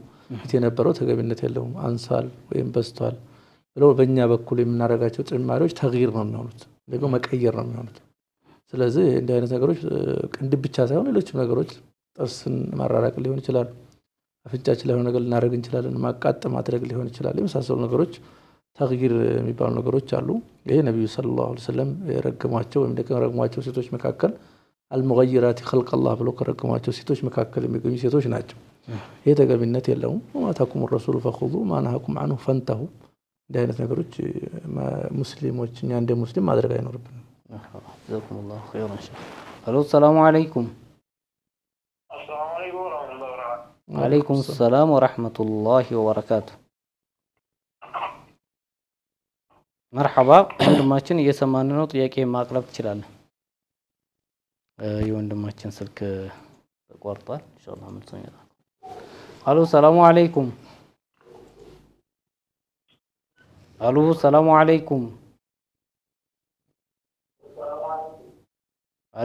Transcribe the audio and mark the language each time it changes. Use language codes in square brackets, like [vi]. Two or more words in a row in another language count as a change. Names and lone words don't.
[am] ፊት የነበረው ተገቢነት የለውም አንሳል ወይም በስቷል ብለው በእኛ በኩል የምናደርጋቸው ጭማሪዎች ተግይር ነው የሚሆኑት ደግሞ መቀየር ነው የሚሆኑት ስለዚህ እንደ አይነት ነገሮች ቅንድብ ብቻ ሳይሆን ሌሎችም ነገሮች ጥርስን ማራራቅ ሊሆን ይችላል አፍንጫችን ላይ ሆነ ነገር ልናደርግ እንችላለን ማቃጠ ማድረግ ሊሆን ይችላል የመሳሰሉ ነገሮች ተግይር የሚባሉ ነገሮች አሉ ይሄ ነብዩ ሰለላሁ ዐለይሂ ወሰለም የረገሟቸው ወይም ደግሞ ረገሟቸው ሴቶች መካከል [ar] المغيرات خلق الله [am] ብሎ ከረገሟቸው ሴቶች መካከል የሚገኙ ሴቶች ናቸው ይሄ ተገቢነት የለውም [ar] وما آتاكم الرسول فخذوا ما نهاكم عنه فانتهوا [am] እንደ አይነት ነገሮች ሙስሊሞች እኛ እንደ ሙስሊም ማድረግ አይኖርብንም [ar] جزاكم الله خيرا شيخ الو السلام عليكم السلام عليكم ورحمة الله وبركاته وعليكم السلام ورحمة الله وبركاته مرحبا [am] ወንድማችን እየሰማን ነው ጥያቄ ማቅረብ ትችላለህ የወንድማችን ስልክ ተቋርጧል ኢንሻአላህ መልሶኛ አሎ [ar] سلام عليكم [am] አሎ [ar] سلام عليكم [am] አሎ